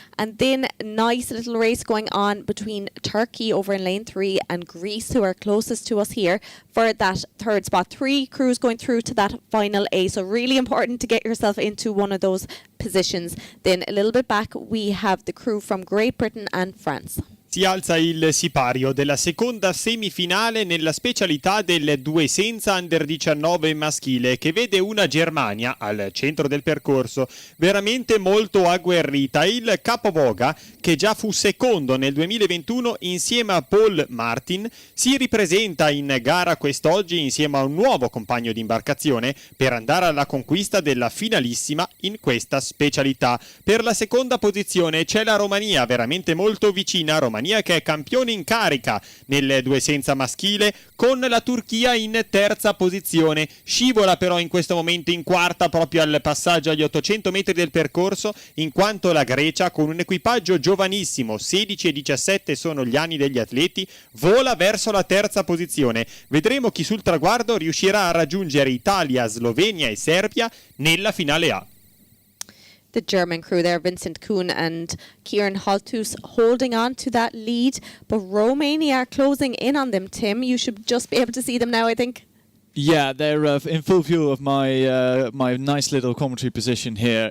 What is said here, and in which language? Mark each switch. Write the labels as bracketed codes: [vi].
[en] And then a nice little race going on between Turkey over in lane 3 and Greece, who are closest to us here, for that third spot. 3 crews going through to that final A, so really important to get yourself into one of those positions. Then a little bit back we have the crew from Great Britain and France. [it] Si alza il sipario della seconda semifinale nella specialità del 2 senza under 19 maschile, che vede una Germania al centro del percorso veramente molto agguerrita. Il capovoga, che già fu secondo nel 2021 insieme a Paul Martin, si ripresenta in gara quest'oggi insieme a un nuovo compagno di imbarcazione per andare alla conquista della finalissima in questa specialità. Per la seconda posizione c'è la Romania, veramente molto vicina. Romania che è campione in carica nel 2 senza maschile, con la Turchia in terza posizione. Scivola però in questo momento in quarta proprio al passaggio agli 800 metri del percorso, in quanto la Grecia, con un equipaggio giovanissimo, 16 e 17 sono gli anni degli atleti, vola verso la terza posizione. Vedremo chi sul traguardo riuscirà a raggiungere Italia, Slovenia e Serbia nella finale A. [en] The German crew there, Vincent Kuhn and Kieran Holtus, holding on to that lead, but Romania are closing in on them. Tim, you should just be able to see them now, I think. Yeah, they're in full view of my my nice little commentary position here.